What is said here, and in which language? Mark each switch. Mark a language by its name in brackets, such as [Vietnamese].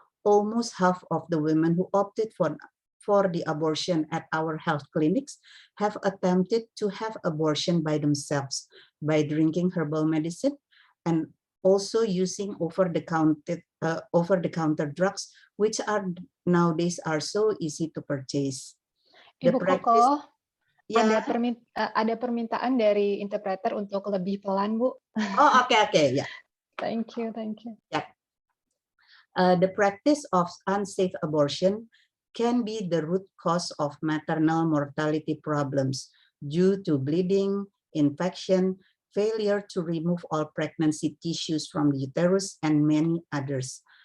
[English] Almost half of the women who opted for the abortion at our health clinics have attempted to have abortion by themselves by drinking herbal medicine and also using over-the-counter drugs, which are nowadays are so easy to purchase. [Indonesian] Ibu Koko, ya. ada permintaan dari interpreter untuk lebih pelan, Bu. Oh, okay, ya. [English] Thank you. Yeah. The practice of unsafe abortion can be the root cause of maternal mortality problems due to bleeding, infection, failure to remove all pregnancy tissues from the uterus, and many others.